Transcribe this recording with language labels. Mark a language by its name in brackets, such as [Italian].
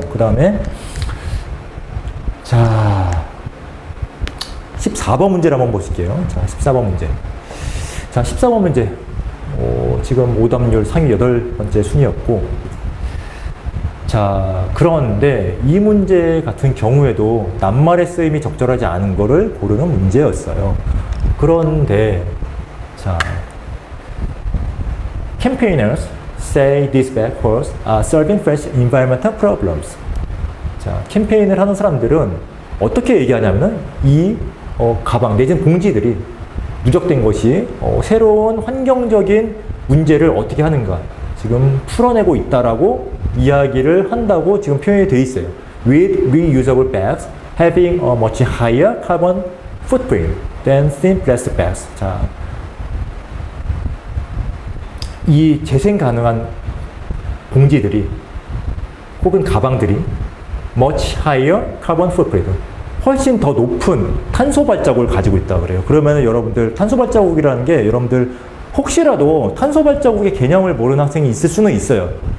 [Korean] 그 다음에 자, 14번 문제를 한번 보실게요. 자, 14번 문제. 자, 14번 문제. 지금 오답률 상위 8번째 순위였고, 자, 그런데 이 문제 같은 경우에도 낱말의 쓰임이 적절하지 않은 거를 고르는 문제였어요. 그런데, 자, [English] campaigners say these backwards are solving fresh environmental problems. [Korean] 자, 캠페인을 하는 사람들은 어떻게 얘기하냐면은 이 가방 내지는 봉지들이 누적된 것이 새로운 환경적인 문제를 어떻게 하는가 지금 풀어내고 있다라고 이야기를 한다고 지금 표현이 되어 있어요. [English] With reusable bags having a much higher carbon footprint than thin plastic bags. [Korean] 자, 이 재생 가능한 봉지들이 혹은 가방들이 [English] much higher carbon footprint, [Korean] 훨씬 더 높은 탄소 발자국을 가지고 있다 그래요. 그러면 여러분들 탄소 발자국이라는 게 여러분들 혹시라도 탄소 발자국의 개념을 모르는 학생이 있을 수는 있어요.